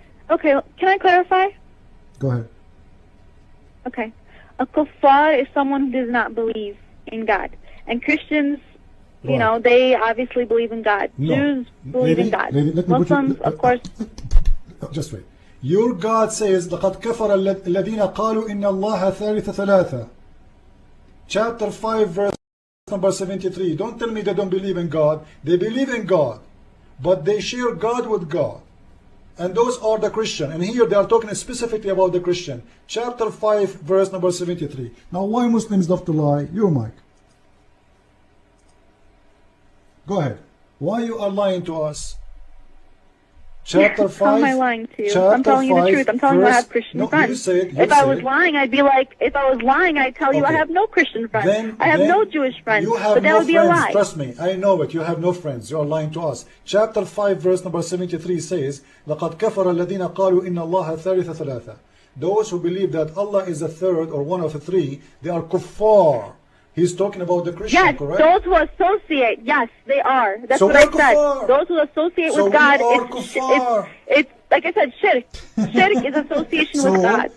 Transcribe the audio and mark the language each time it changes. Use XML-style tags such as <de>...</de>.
<en>Okay, can I clarify? Go ahead. Okay. A kuffar is someone who does not believe in God. And Christians, you know, they obviously believe in God. No. Jews believe in God. Muslims, of course. Just wait.</en> <ar>Your God says, لَقَدْ كَفَرَ الَّذِينَ قَالُوا إِنَّ اللَّهَ ثَالِثَ ثَلَاثَةٍ.</ar> <en>Chapter 5, verse number 73. Don't tell me they don't believe in God. They believe in God. But they share God with God. And those are the Christian. And here they are talking specifically about the Christian. Chapter 5, verse number 73. Now, why Muslims love to lie? Your mic. Go ahead. Why you are lying to us? Chapter 5. How am I lying to you? I'm telling you the truth. I'm telling you I have Christian friends. If I was lying, I'd be like, if I was lying, I'd tell you I have no Christian friends. I have no Jewish friends. But that would be a lie. Trust me, I know it. You have no friends. You are lying to us.</en> <ar>Chapter 5, verse number 73 says, لَقَدْ كَفَرَ الَّذِينَ قَالُوا إِنَّ اللَّهَ ثَالِثَ ثَلَاثَةٍ.</ar> <en>Those who believe that Allah is the third or one of the three, they are kuffar. He's talking about the Christian, yes, correct? Those who associate, yes, they are. That's so what I kuffar. said. Those who associate with God, it's like I said, shirk. Shirk is association with God.</en>